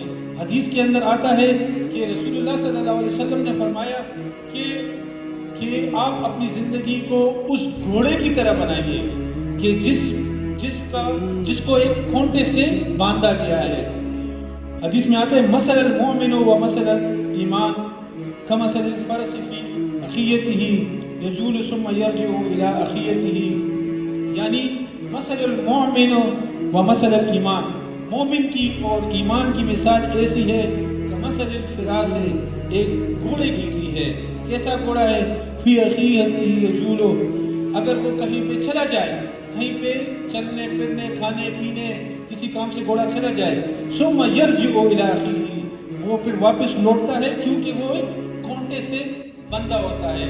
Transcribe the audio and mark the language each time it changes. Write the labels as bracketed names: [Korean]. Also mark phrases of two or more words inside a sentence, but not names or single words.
[Urdu] حدیث کے اندر آتا ہے کہ رسول اللہ صلی اللہ علیہ وسلم نے فرمایا کہ آپ اپنی زندگی کو اس گھوڑے کی طرح بنائیے کہ جس کو ایک کھونٹے سے باندھا گیا ہے۔ حدیث میں آتا ہے [Arabic] مثل المؤمن و مثل الایمان کمثل الفرس فی اخیتہ یجول ثم یرجع الی اخیتہ، یعنی مثل المؤمن و مثل الایمان، [Urdu] مومن کی اور ایمان کی مثال ایسی ہے [Arabic] کمثل الفراس، [Urdu] ایک گھوڑے کی سی ہے۔ کیسا گھوڑا ہے؟ [Arabic] فی اخیتہ یجول، [Urdu] اگر وہ کہیں پہ چلا جائے، کہیں پہ چلنے پھرنے کھانے پینے کسی کام سے گھوڑا چلا جائے، [Arabic] ثم یرجع الی اخیہ، [Urdu] وہ پھر واپس لوٹتا ہے کیونکہ وہ ایک کھونٹے سے بندہ ہوتا ہے۔